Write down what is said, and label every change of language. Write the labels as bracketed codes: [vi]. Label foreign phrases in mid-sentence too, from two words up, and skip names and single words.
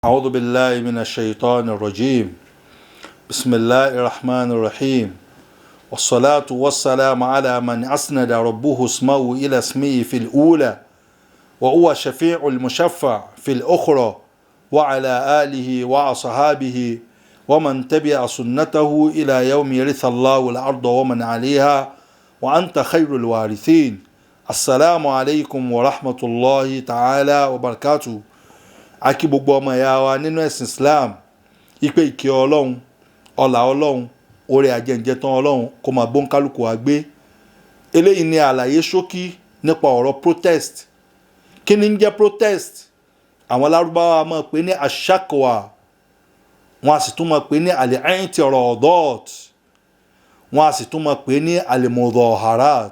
[ar] أعوذ بالله من الشيطان الرجيم بسم الله الرحمن الرحيم والصلاة والسلام على من أسند ربه اسمه إلى اسمه في الأولى وهو شفيع المشفع في الأخرى وعلى آله وأصحابه ومن تبع سنته إلى يوم يرث الله الأرض ومن عليها وأنت خير الوارثين. السلام عليكم ورحمة الله تعالى وبركاته. [yo] Akí gbogbo ọmọ ìyá wa nínú ẹ̀sìn Islam ipe ìkẹ́ Ọlọ́run ọlá Ọlọ́run oore àjẹǹjẹ tán Ọlọ́run kó máa bọ́ kálukú wa gbé. Eléyìí ni àlàyé ṣókí nípa ọ̀rọ̀ protest. Kí ni ń jẹ́ protest? Àwọn Lárúbáwá máa pè ní ashakwa, wọ́n á sì tún máa pè ní al-i'tiradat, wọ́n á sì tún máa pè ní al-mudaharat.